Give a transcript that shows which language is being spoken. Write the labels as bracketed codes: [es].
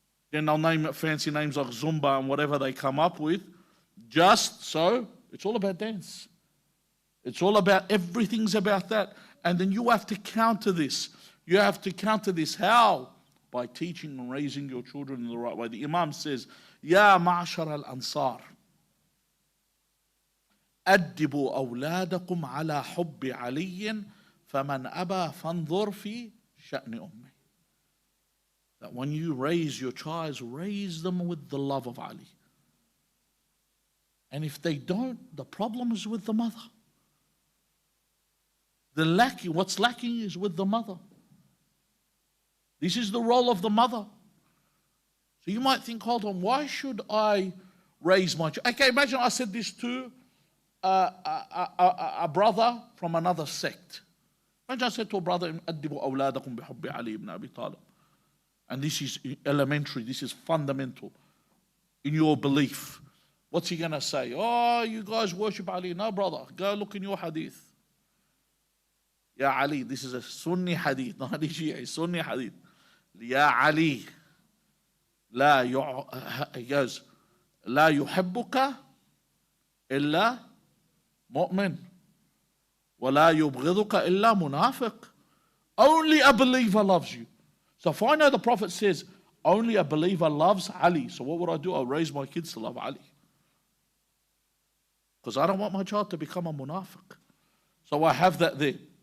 [en] Then they'll name it fancy names like Zumba and whatever they come up with. Just so, it's all about dance. It's all about, everything's about that. And then you have to counter this. You have to counter this. How? By teaching and raising your children in the right way. The Imam says, [ar] Ya ma'ashar al-ansar, أدبوا أولادكم على حب علي فمن أبى فانظر في شأن أمه. [en] That when you raise your child, raise them with the love of Ali. And if they don't, the problem is with the mother. What's lacking is with the mother. This is the role of the mother. So you might think, hold on, why should I raise my child? Okay, imagine I said this to a brother from another sect. Imagine I said to a brother, [ar] أدبوا أولادكم بحب علي [en] ibn Abi Talib. And this is elementary, this is fundamental in your belief. What's he going to say? Oh, you guys worship Ali. No, brother, go look in your hadith. Ya Ali, this is a Sunni hadith, not hadith Shia, Sunni hadith. [ar] Ya Ali, [en] he goes, [ar] لا يحبك إلا مؤمن ولا يبغضك إلا منافق. [en] Only a believer loves you. So if I know the Prophet says, only a believer loves Ali, so what would I do? I'll raise my kids to love Ali. Because I don't want my child to become a munafiq. So I have that there.